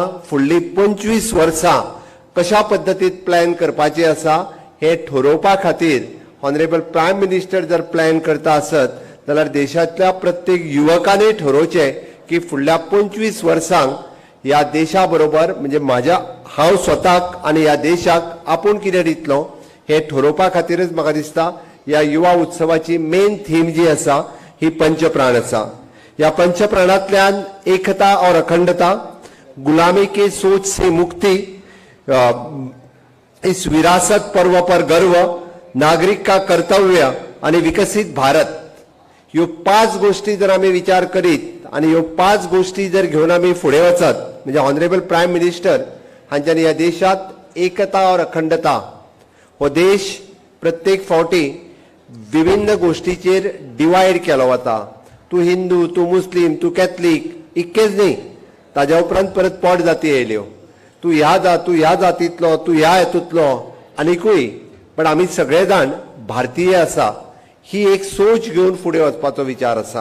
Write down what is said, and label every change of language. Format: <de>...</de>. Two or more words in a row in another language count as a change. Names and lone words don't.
<kok>फुडली 25 वर्सां कशा पद्धतीत प्लॅन करपाची आसा हे ठरोवपा खातीर</kok> <en>honourable prime minister</en> <kok>जर प्लॅन करता आसत जाल्यार देशातल्या प्रत्येक युवकांनी ठरोवचे की फुडल्या 25 वर्सांक ह्या देशा बरोबर म्हणजे हांव स्वताक आणि ह्या देशाक आपूण कितें दितलो हे ठरोवपा खातीरच म्हाका दिसता ह्या युवा उत्सवाची</kok> <en>main theme</en> <kok>जी आसा ही पंचप्राण आसा। ह्या पंचप्राणांतल्यान</kok> <hi>एकता और अखंडता, गुलामी की सोच से मुक्ति, इस विरासत पर्व पर गर्व, नागरिक का कर्तव्य</hi> <kok>आणि विकसित भारत, ह्यो 5 गोष्टी जर आमी विचार करीत आणि ह्यो 5 गोष्टी जर घेवन आमी फुडें वचत म्हणजे</kok> <en>honourable prime minister</en> <kok>हांच्यानी ह्या देशात</kok> <hi>एकता और अखंडता</hi> <kok>हो देश प्रत्येक फावटी विभिन्न गोष्टीचेर डिवायड केलो वता। तूं हिंदू, तूं मुस्लीम, तूं कॅथलीक इतकेच न्ही, ताज्या उपरांत परत पोट जाती येयल्यो, तूं ह्या जातींतलो, तूं ह्या हेतूंतलो आनीकूय, पण आमी सगळे जाण भारतीय आसा ही एक सोच घेवन फुडें वचपाचो विचार आसा।</kok>